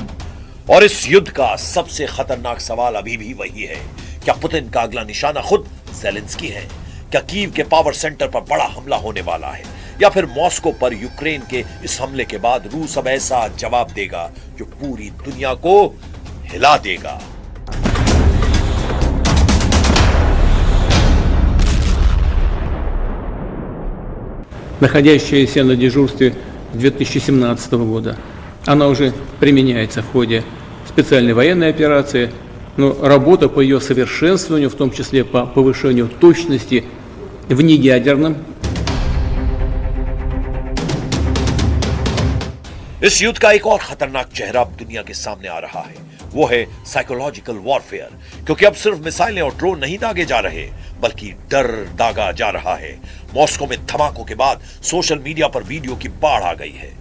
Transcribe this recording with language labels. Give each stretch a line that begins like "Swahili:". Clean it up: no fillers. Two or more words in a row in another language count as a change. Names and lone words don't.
Hindi: और इस युद्ध का सबसे खतरनाक सवाल अभी भी वही है, क्या पुतिन का अगला निशाना खुद ज़ेलेंस्की है? क्या कीव के पावर सेंटर पर बड़ा हमला होने वाला है? या फिर मॉस्को पर यूक्रेन के इस हमले के बाद रूस अब ऐसा जवाब देगा जो पूरी दुनिया को हिला देगा?
Russian: находящаяся на дежурстве с 2017 года. Она уже применяется в ходе специальной военной операции, но работа по ее совершенствованию, в том числе по повышению точности в неядерном.
Hindi: इस युद्ध का एक और खतरनाक चेहरा अब दुनिया के सामने आ रहा है, वो है
English: psychological warfare.
Hindi: क्योंकि अब सिर्फ मिसाइलें और ड्रोन नहीं दागे जा रहे, बल्कि डर दागा जा रहा है। मॉस्को में धमाकों के बाद
English: social media
Hindi: पर वीडियो की बाढ़ आ गई है।